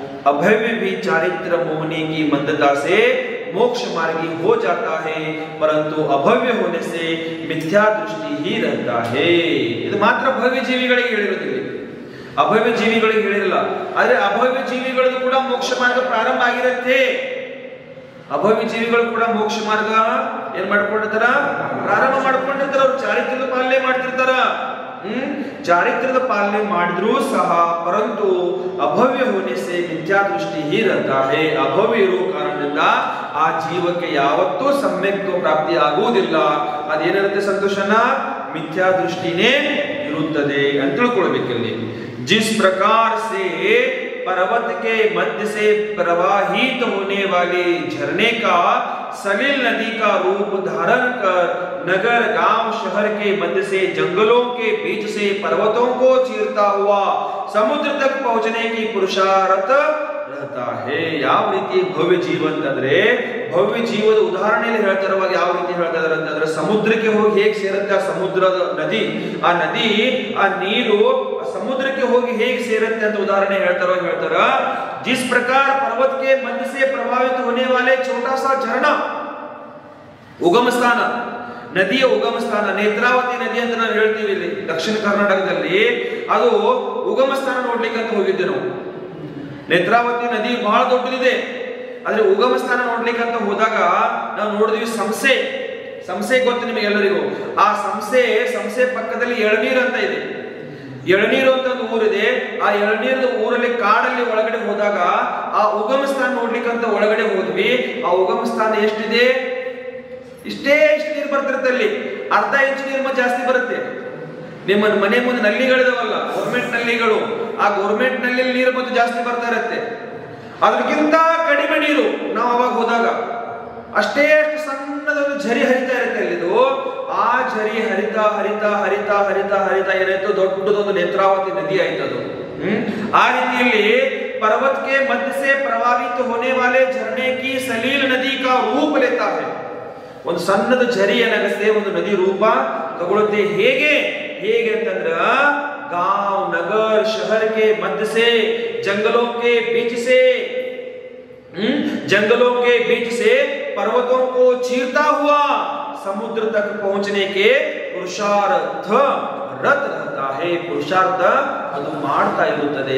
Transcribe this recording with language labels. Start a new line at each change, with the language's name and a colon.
Hindi: अभव्य भी चारित्र मोहनी की मंदता से मोक्ष मार्गी हो जाता है, परंतु अभव्य होने से मिथ्या दृष्टि ही रहता है.
Kannada: ಇದು ಮಾತ್ರ ಭವ್ಯ ಜೀವಿಗಳಿಗೆ ಹೇಳಿರೋದಿಲ್ಲ, ಅಭವ್ಯ ಜೀವಿಗಳಿಗೆ ಹೇಳಿರಲ್ಲ. ಆದ್ರೆ ಅಭವ್ಯ ಜೀವಿಗಳದ್ದು ಕೂಡ ಮೋಕ್ಷ ಮಾರ್ಗ ಪ್ರಾರಂಭ ಆಗಿರುತ್ತೆ. ಅಭವ್ಯ ಜೀವಿಗಳು ಕೂಡ ಮೋಕ್ಷ ಮಾರ್ಗ ಏನ್ ಮಾಡ್ಕೊಂಡಿರ್ತಾರ? ಪ್ರಾರಂಭ ಮಾಡ್ಕೊಂಡಿರ್ತಾರ. ಅವ್ರು ಚಾರಿತ್ರ್ಯದ ಪಾಲನೆ ಮಾಡ್ತಿರ್ತಾರ. ಚಾರಿತ್ರ್ಯದ ಪಾಲನೆ ಮಾಡಿದ್ರೂ ಸಹ
Hindi: ಪರಂತು ಅಭವ್ಯ ಹೋನೆ ಸೆ ಮಿಥ್ಯಾ ದೃಷ್ಟಿ ಹಿ रहता है.
Kannada: ಅಭವ್ಯ ಇರುವ ಕಾರಣದಿಂದ ಆ ಜೀವಕ್ಕೆ ಯಾವತ್ತೂ ಸಮ್ಯಕ್ತ್ವ ಪ್ರಾಪ್ತಿ ಆಗುವುದಿಲ್ಲ. ಅದೇನಿರುತ್ತೆ ಸಂತೋಷನ? ಮಿಥ್ಯಾ ದೃಷ್ಟಿನೇ ಇರುತ್ತದೆ ಅಂತ ತಿಳ್ಕೊಳ್ಬೇಕಲ್ಲಿ.
Hindi: जिस प्रकार से पर्वत के मध्य से प्रवाहित होने वाले झरने का सलिल नदी का रूप धारण कर नगर, गांव, शहर के मध्य से जंगलों के बीच से पर्वतों को चीरता हुआ समुद्र तक पहुंचने की पुरुषार्थ रहता है.
Kannada: ಯಾವ ರೀತಿ ಭವ್ಯ ಜೀವ ಅಂತಂದ್ರೆ, ಭವ್ಯ ಜೀವದ ಉದಾಹರಣೆಯಲ್ಲಿ ಹೇಳ್ತಾ ಇರುವಾಗ ಯಾವ ರೀತಿ ಹೇಳ್ತಾ ಇದ್ದಾರೆ ಅಂತಂದ್ರೆ, ಸಮುದ್ರಕ್ಕೆ ಹೋಗಿ ಹೇಗೆ ಸೇರುತ್ತೆ ಆ ಸಮುದ್ರದ ನದಿ, ಆ ನದಿ ಆ ನೀರು ಸಮುದ್ರಕ್ಕೆ ಹೋಗಿ ಹೇಗೆ ಸೇರುತ್ತೆ ಅಂತ ಉದಾಹರಣೆ ಹೇಳ್ತಾರ.
Hindi: जिस प्रकार पर्वत के मध्य से प्रभावित होने वाले छोटा सा झरना, उगम स्थान,
Kannada: ನದಿಯ ಉಗಮ ಸ್ಥಾನ ನೇತ್ರಾವತಿ ನದಿ ಅಂತ ನಾವು ಹೇಳ್ತೀವಿ ಇಲ್ಲಿ ದಕ್ಷಿಣ ಕರ್ನಾಟಕದಲ್ಲಿ. ಅದು ಉಗಮ ಸ್ಥಾನ ನೋಡ್ಲಿಕ್ಕೆ ಅಂತ ಹೋಗಿದ್ದೆ ನಾವು. ನೇತ್ರಾವತಿ ನದಿ ಬಹಳ ದೊಡ್ಡದಿದೆ, ಆದ್ರೆ ಉಗಮ ಸ್ಥಾನ ನೋಡ್ಲಿಕ್ಕೆ ಅಂತ ಹೋದಾಗ ನಾವು ನೋಡಿದ್ವಿ ಸಂಸೆ ಗೊತ್ತು ನಿಮಗೆಲ್ಲರಿಗೂ. ಆ ಸಂಸೆ ಪಕ್ಕದಲ್ಲಿ ಎಳನೀರು ಅಂತ ಇದೆ. ಎಳನೀರು ಅಂತ ಒಂದು ಊರಿದೆ. ಆ ಎಳನೀರು ಊರಲ್ಲಿ ಕಾಡಲ್ಲಿ ಒಳಗಡೆ ಹೋದಾಗ ಆ ಉಗಮ ಸ್ಥಾನ ನೋಡ್ಲಿಕ್ಕೆ ಅಂತ ಒಳಗಡೆ ಹೋದ್ವಿ. ಆ ಉಗಮ ಸ್ಥಾನ ಎಷ್ಟಿದೆ? ಇಷ್ಟು ನೀರು ಬರ್ತಿರುತ್ತೆ ಅಲ್ಲಿ. ಅರ್ಧ ಇಂಚು ನೀರು ಜಾಸ್ತಿ ಬರುತ್ತೆ. ನಿಮ್ಮ ಮನೆ ಮುಂದೆ ನಲ್ಲಿಗಳಿದಾವಲ್ಲ, ಗೌರ್ಮೆಂಟ್ ನಲ್ಲಿಗಳು, ಆ ಗೌರ್ಮೆಂಟ್ ನಲ್ಲಿ ನೀರು ಮತ್ತು ಜಾಸ್ತಿ ಬರ್ತಾ ಇರುತ್ತೆ. ಅದಕ್ಕಿಂತ ಕಡಿಮೆ ನೀರು ನಾವು ಅವಾಗ ಹೋದಾಗ ಅಷ್ಟು ಸಣ್ಣದೊಂದು ಝರಿ ಹರಿತಾ ಇರುತ್ತೆ ಅಲ್ಲಿದು. ಆ ಝರಿ ಹರಿತಾ ಹರಿತಾ ಹರಿತಾ ಹರಿತಾ ಹರಿತಾ ಏನಾಯ್ತು, ದೊಡ್ಡದೊಂದು ನೇತ್ರಾವತಿ ನದಿ ಆಯ್ತದು. ಆ ರೀತಿಯಲ್ಲಿ
Hindi: पर्वत के मध्य से प्रवाहित होने वाले झरने की सलील नदी का रूप लेता है.
Kannada: ಒಂದು ಸಣ್ಣದ ಝರಿ ಏನಾಗುತ್ತೆ, ಒಂದು ನದಿ ರೂಪ ತಗೊಳುತ್ತೆ. ಹೇಗೆ ಅಂತಂದ್ರ
Hindi: गांव, नगर, शहर के मध्य से, जंगलों के बीच से पर्वतों को चीरता हुआ समुद्र तक पहुंचने के पुरुषार्थ रत रहता है, पुरुषार्थ
Kannada: ಅದು ಮಾಡ್ತಾ ಇರುತ್ತದೆ.